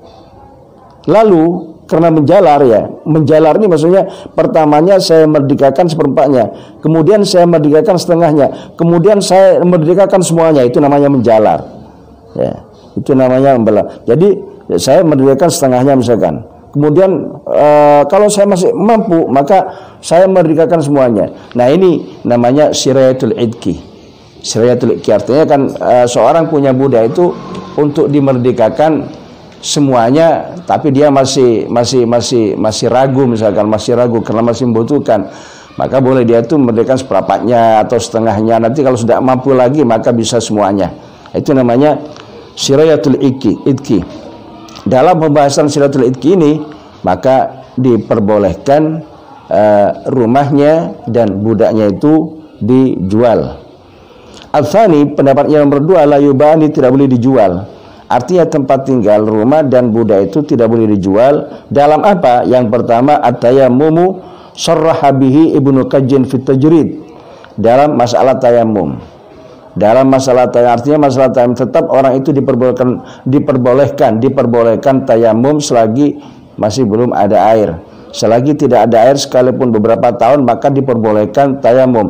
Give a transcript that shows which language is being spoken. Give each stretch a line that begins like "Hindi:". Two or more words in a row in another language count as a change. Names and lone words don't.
Indonesian: Lalu karena menjalar ini maksudnya pertamanya saya merdekakan seperempatnya, kemudian saya merdekakan setengahnya, kemudian saya merdekakan semuanya, itu namanya menjalar. Ya, itu namanya membelah. Jadi saya merdekakan setengahnya misalkan. Kemudian kalau saya masih mampu, maka saya merdekakan semuanya. Nah, ini namanya
Arabic: سراية العتق. سراية العتق
Indonesian: artinya kan seorang punya budak itu untuk dimerdekakan semuanya, tapi dia masih ragu, misalkan masih ragu karena masih membutuhkan, maka boleh dia itu merdekakan seperempatnya atau setengahnya. Nanti kalau sudah mampu lagi maka bisa semuanya. Itu namanya
Arabic: سراية العتق.
Indonesian: Dalam pembahasan
Arabic: سراية العتق
Indonesian: ini, maka diperbolehkan rumahnya dan budaknya itu dijual. Al-Thani, pendapatnya nomor 2,
Arabic: لا يباع,
Indonesian: tidak boleh dijual. Artinya tempat tinggal, rumah dan budak itu tidak boleh dijual. Dalam apa? Yang pertama,
Arabic: التيمم صرح به ابن كج في التجريد.
Indonesian: Dalam masalah tayammum. Dalam masalah tayammum, artinya masalah tayammum tetap orang itu diperbolehkan tayammum selagi masih belum ada air. Selagi tidak ada air sekalipun beberapa tahun, maka diperbolehkan tayammum.